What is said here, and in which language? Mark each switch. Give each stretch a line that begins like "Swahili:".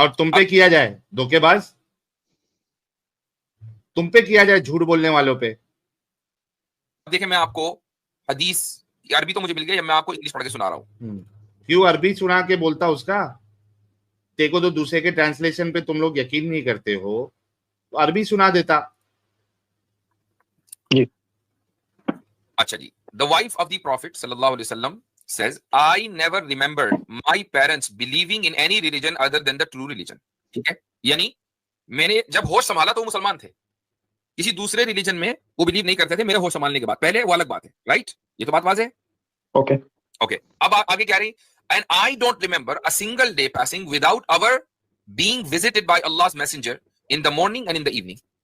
Hindi: और तुम पे किया जाए धोखेबाज, तुम पे किया जाए झूठ बोलने वालों पे। देखिए मैं आपको हदीस, अरबी तो मुझे मिल गई, मैं आपको इंग्लिश पढ़ के सुना रहा हूँ। क्यों अरबी सुना के बोलता उसका? देखो तो दूसरे के ट्रांसलेशन पे तुम लोग यकीन नहीं करते हो, तो अरबी सुना देता। अच्छा जी,
English: the wife of the prophet
Arabic: सल्लल्लाहु अलैहि वसल्लम
English: says, I never remembered my parents believing in any religion other than the true religion।
Hindi: ठीक है, यानी मैंने जब होश संभाला तो वो मुसलमान थे, किसी दूसरे रिलीजन में वो बिलीव नहीं करते थे मेरे होश संभालने के बाद, पहले वो अलग बात है, राइट? ये तो बात वाज़ेह है। ओके ओके, अब आगे क्या रही?
English: And I don't remember a single day passing without our being visited by Allah's messenger in the morning and in the evening.